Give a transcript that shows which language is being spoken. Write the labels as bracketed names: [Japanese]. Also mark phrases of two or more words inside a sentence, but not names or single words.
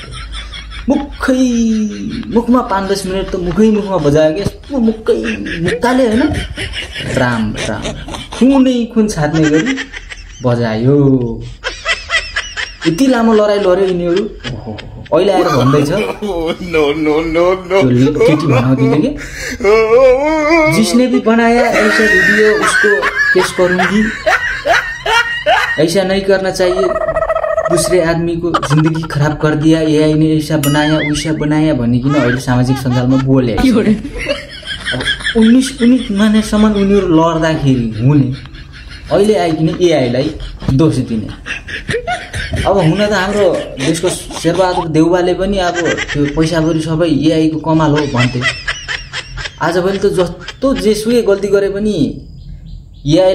[Nepali] मुखमा 5-10 मिनेट त मुखमा बजायो के यस्तो मुक्काले हैन राम खुन छाड्ने गरी बजायो यति लामो लडाई लड्यो यिनीहरु अहिले आएर भन्दै छ केटी भनाउँदिने के [Hindi] जिसने भी बनाया ऐसा वीडियो उसको केस करूंगी ऐसा नहीं करना चाहिए दूसरे आदमी को जिंदगी खराब कर दिया एआई ने ऐसा बनाया वैसा बनाया [Nepali] भनिकिन अहिले सामाजिक सञ्जालमा बोले 19 मानेसम्म उनीहरु लड्दाखेरि हुने अहिले आइकिन एआई लाई दोष दिने अब हुन त हाम्रो देशको शेरबहादुर देउवाले पनि अब त्यो पैसा भरि सबै एआई को कमाल हो भन्थे आजभोलि त जस्तो जेसुकै गल्ती गरे पनि एआई